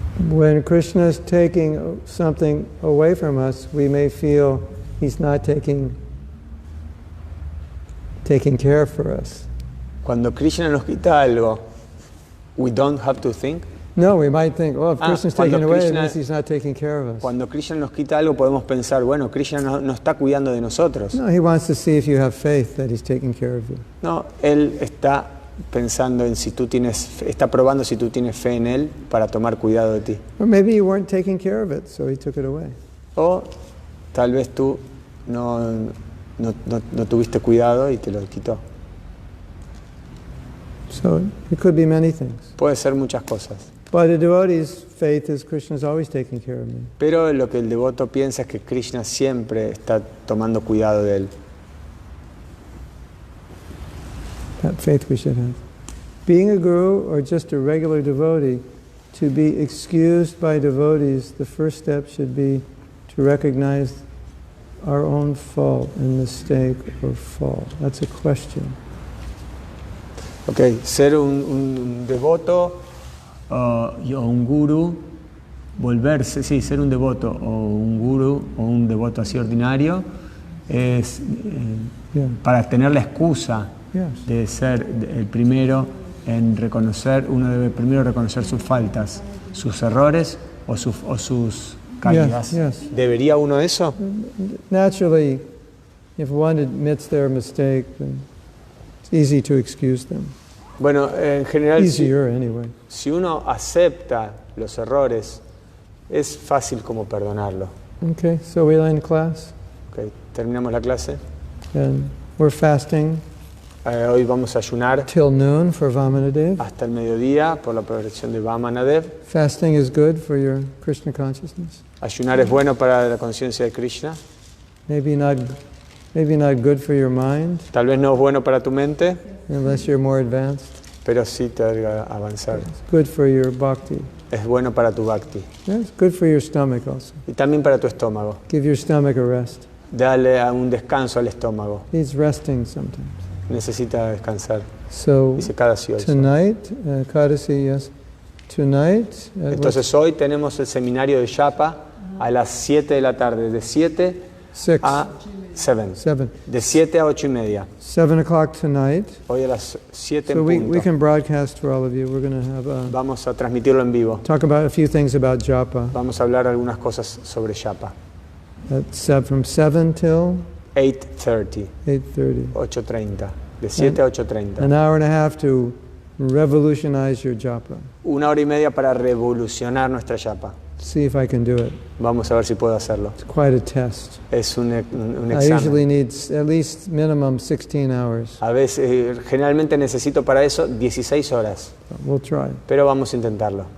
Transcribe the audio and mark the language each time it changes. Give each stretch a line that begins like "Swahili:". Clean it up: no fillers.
English: When Krishna is taking something away from us, we may feel he's not taking care for us.
Spanish: Cuando Krishna nos quita algo,
English: we don't have to think. No, we might think, if Krishna's taking away, it Krishna, means he's not taking care of us.
Spanish: Cuando Krishna nos quita algo, podemos pensar, bueno, Krishna no está cuidando de nosotros.
English: No, he wants to see if you have faith that he's taking care of you.
Spanish: No, él está pensando en si tú está probando si tú tienes fe en él para tomar cuidado de ti.
English: Or maybe you weren't taking care of it, so he took it away.
Spanish: O tal vez tú no tuviste cuidado y te lo quitó.
English: So it could be many things.
Spanish: Puede ser muchas cosas.
English: But a devotee's faith is Krishna's always taking care of me.
Spanish: Pero lo que el devoto piensa es que Krishna siempre está tomando cuidado de él.
English: That faith we should have. Being a guru or just a regular devotee, to be excused by devotees, the first step should be to recognize our own fault and mistake or fault. That's a question.
Spanish: Ok, ser un devoto o un guru, ser un devoto o un guru o un devoto así ordinario es para tener la excusa de ser el primero en reconocer, uno debe primero reconocer sus faltas, sus errores o sus caídas.
English: Yes.
Spanish: ¿Debería uno eso?
English: Naturally, if one admits their mistake, then it's easy to excuse them.
Spanish: Bueno, en general,
English: Easier, anyway.
Spanish: Si uno acepta los errores, es fácil como perdonarlo.
English: Okay, so we end class.
Spanish: Okay, terminamos la clase.
English: And we're fasting
Spanish: Hoy vamos a ayunar
English: till noon for Vamanadev.
Spanish: hasta el mediodía por la protección de Vamanadev.
English: Fasting is good for your Krishna consciousness.
Spanish: Ayunar es bueno para la conciencia de Krishna.
English: Maybe not good for your mind,
Spanish: Tal vez no es bueno para tu mente,
English: unless you're more advanced.
Spanish: pero sí te va a avanzar.
English: It's good for your bhakti.
Spanish: es bueno para tu bhakti.
English: Yeah, it's good for your stomach also.
Spanish: Y también para tu estómago.
English: Give your stomach a rest.
Spanish: Dale un descanso al estómago.
English: Needs resting sometimes.
Spanish: Necesita descansar.
English: So Dice Kadasi also. tonight, Kadasi, yes. Tonight.
Spanish: Entonces hoy tenemos el seminario de Japa a las 7 de la tarde, de 7 a 7. De 7 a 8 y media.
English: 7 o'clock tonight.
Spanish: Hoy a las 7
English: So
Spanish: en
English: we
Spanish: punto.
English: can broadcast for all of you. We're going to have
Spanish: Vamos a transmitirlo en vivo.
English: talk about a few things about japa.
Spanish: Vamos a hablar algunas cosas sobre Japa.
English: From 7 till 8:30. 8:30.
Spanish: 8:30. De 7 a 8:30.
English: An hour and a half to revolutionize your japa.
Spanish: 1 hora y media para revolucionar nuestra Japa.
English: See if I can do it.
Spanish: Vamos a ver si puedo hacerlo.
English: It's quite a test.
Spanish: Es un
English: I usually
Spanish: examen.
English: need at least minimum 16 hours.
Spanish: A veces, generalmente necesito para eso 16 horas,
English: We'll try.
Spanish: pero vamos a intentarlo.